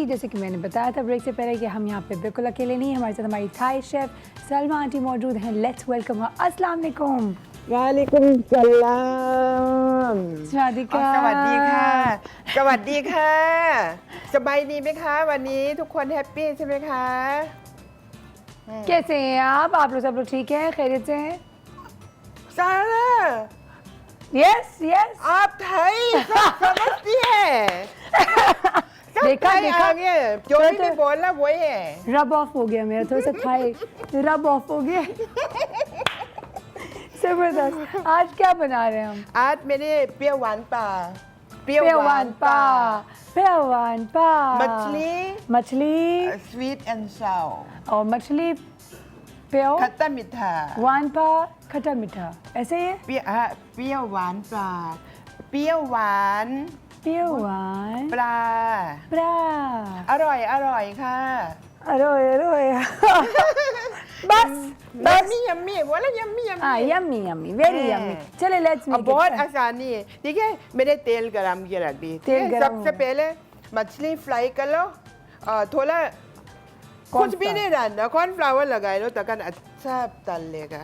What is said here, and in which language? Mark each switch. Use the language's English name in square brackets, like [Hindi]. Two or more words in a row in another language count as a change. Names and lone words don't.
[Hindi] जैसे कि मैंने बताया था ब्रेक से पहले कि हम यहाँ पे बिल्कुल अकेले नहीं हैं, हमारे साथ हमारी थाई शेफ़ सलमा आंटी मौजूद हैं। [English] Let's welcome her. [Arabic] السلام عليكم. وعليكم السلام [Thai] สวัสดีค่ะ สวัสดีค่ะ สวัสดีค่ะ สบายดีไหมคะ วันนี้ทุกคนแฮปปี้ใช่ไหมคะ [Hindi] कैसे हैं आप लोग सब लोग ठीक हैं, खैरियत से हैं? [Thai] ซาร่า [English] Yes yes. [Hindi] आप थाई सब समझती है सब देखा थाई देखा आ गए जो भी मैं बोला वही है [English] rub off [Hindi] हो गया मेरा, थोड़ा सा थाई [English] rub off [Hindi] हो गया। जबरदस्त। आज क्या बना रहे हैं हम? आज मैंने [Thai] เปรี้ยวหวานป่า เปรี้ยวหวานปลา, เปรี้ยวหวานปลา. [Hindi] मछली मछली [English] sweet and sour [Hindi] और मछली पेव, खट्टा मीठा [Thai] หวานปลา [Hindi] खट्टा मीठा, ऐसे ही है। [Thai] เปรี้ยวหวานปลาเปรี้ยวหวาน पेवान ปลา प्रा อร่อยอร่อยค่ะ อร่อย อร่อย बस [English] yummy yummy बोला yummy yummy yummy yummy very yummy. चले लेट्स [Hindi] अब बहुत आसानी है। ठीक है, मैंने तेल गरम किया रख दी। तेल गरम सबसे हो गया। पहले मछली फ्राई कर लो, थोड़ा कुछ भी नहीं डालना, कॉर्नफ्लावर लगाए लो तक अच्छा तल लेगा।